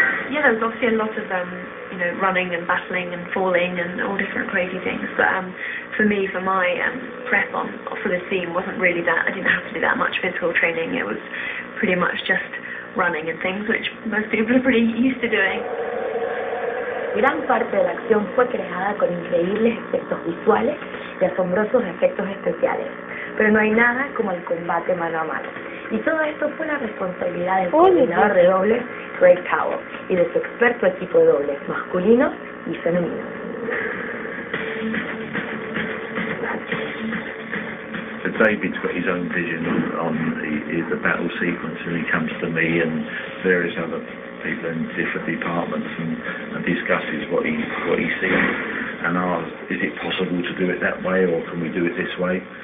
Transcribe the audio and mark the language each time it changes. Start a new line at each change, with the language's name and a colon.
English: Yeah, there was obviously a lot of running and battling and falling and all different crazy things. But for me, for my prep for the scene, wasn't really that. I didn't have to do that much physical training. It was pretty much just running and things, which most people are pretty used to doing.
Spanish: Gran parte de la acción fue creada con increíbles efectos visuales y asombrosos efectos especiales, pero no hay nada como el combate mano a mano. Y todo esto fue la responsabilidad del coordinador de dobles, Greg Powell, y de su experto equipo de dobles masculinos y femeninos.
English: David's got his own vision on the battle sequence, and he comes to me and various other people in different departments and discusses what he sees and asks, is it possible to do it that way, or can we do it this way?